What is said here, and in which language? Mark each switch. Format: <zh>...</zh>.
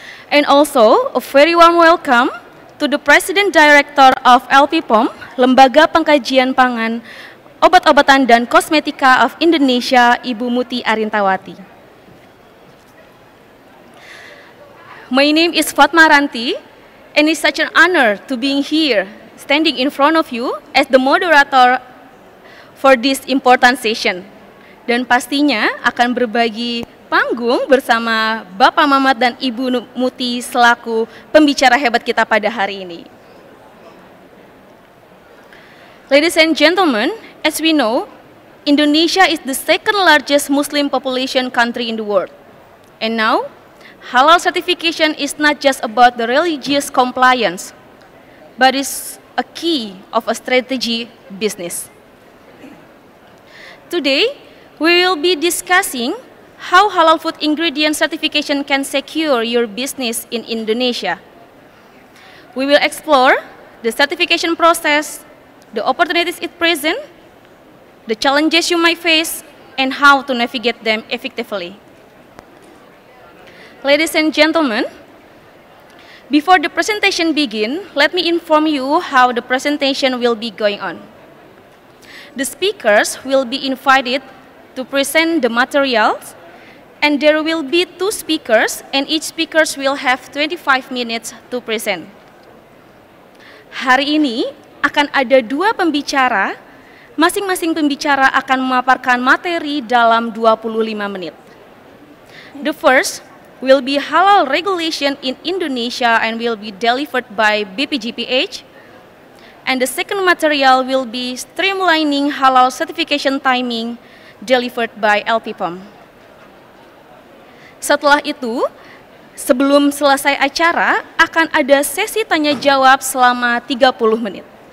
<en>And also, a very warm welcome to the President Director of LPPOM, Lembaga Pengkajian Pangan, Obat-obatan dan Kosmetika of Indonesia, Ibu Muti Arintawati. My name is Fatma Ranti, and it's such an honor to being here, standing in front of you as the moderator for this important session.</en> <id>Dan pastinya akan berbagi panggung bersama Bapak Mamat dan Ibu Muti selaku pembicara hebat kita pada hari ini.</id> <en>Ladies and gentlemen, as we know, Indonesia is the second largest Muslim population country in the world. And now, halal certification is not just about the religious compliance, but is a key of a strategy business. Today, we will be discussing how halal food ingredient certification can secure your business in Indonesia. We will explore the certification process, the opportunities it presents, the challenges you might face, and how to navigate them effectively. Ladies and gentlemen, before the presentation begins, let me inform you how the presentation will be going on. The speakers will be invited to present the materials, and there will be 2 speakers, and each speaker will have 25 minutes to present.</en> <id>Hari ini akan ada 2 pembicara, masing-masing pembicara akan memaparkan materi dalam 25 menit.</id> <en>The first will be halal regulation in Indonesia and will be delivered by BPJPH, and the second material will be streamlining halal certification timing delivered by LPPOM.</en> <id>Setelah itu, sebelum selesai acara, akan ada sesi tanya-jawab selama 30 menit.</id>